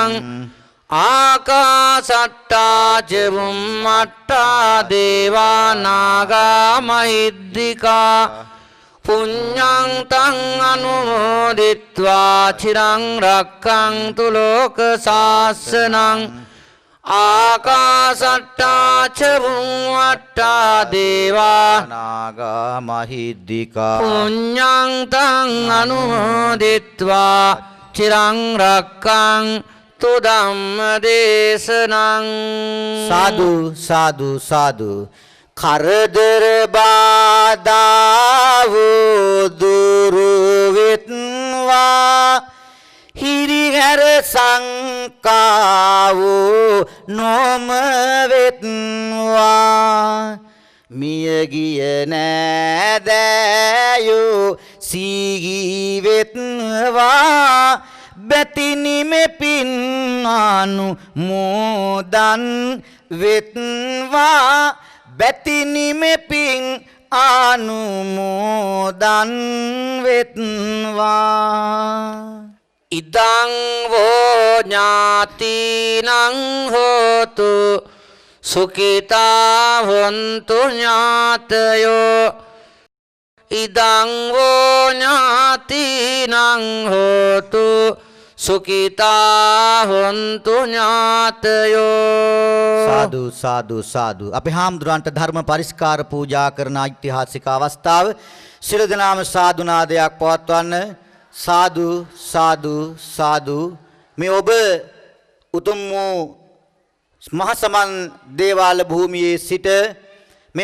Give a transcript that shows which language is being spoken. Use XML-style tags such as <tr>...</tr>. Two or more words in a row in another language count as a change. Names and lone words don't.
<pi>ආකාසට්ටා ච බුම්මට්ටා දේවා නාග මහිද්దికා පුඤ්ඤං තං අනුමෝදිත්වා චිරං රක්ඛන්තු ලෝක ශාසනං ආකාසට්ටා ච බුම්මට්ටා දේවා නාග මහිද්దికා පුඤ්ඤං තං අනුමෝදිත්වා චිරං රක්ඛන්තු ධම්ම දේශනං</pi> <si>සාදු සාදු සාදු කරදර බාධා දුරු වෙත්වා හිරිහැර සංකාව නොම වෙත්වා මියගිය නෑදෑයෝ සීගී වෙත්වා බැතිනිමෙ පින්නානු මෝදන් වෙත්වා බැතිනිමෙ පින් අනුමෝදන් වෙත්වා</si> <pi>ඉදං වෝ ඥාතිනං හෝතු සුඛිතා හොන්තු ඥාතයෝ ඉදං වෝ ඥාතිනං හෝතු සුඛිතා හොන්තු ඥාතයෝ</pi> <si>සාදු සාදු සාදු අපේ හාමුදුරන්ට ධර්ම පරිස්කාර පූජා කරන ඓතිහාසික අවස්ථාව සියලු දෙනාම සාදු නාදයක් පවත්වන්න සාදු සාදු සාදු මේ ඔබ උතුම් වූ මහසමන් දේවාල භූමියේ සිට මේ</si>